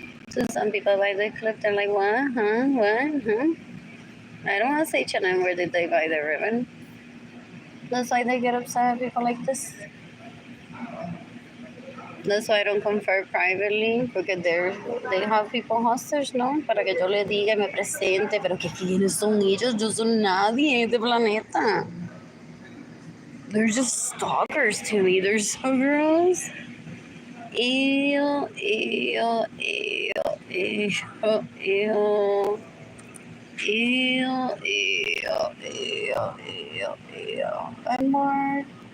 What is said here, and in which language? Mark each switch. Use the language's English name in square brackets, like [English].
[English] So some people buy the clip, they're like, what? Huh? What? Huh? I don't want to say H&M, where did they buy the ribbon? That's why they get upset at people like this. That's why I don't confer privately, [Spanish] porque [English] they have people hostage, [Spanish] ¿no? Para que yo le diga y me presente, pero que quiénes son ellos, yo soy nadie de planeta. [English] They're just stalkers to me. They're so gross. Ew, ew, ew, ew, ew. Ew, ew, ew, ew, ew. I'm bored.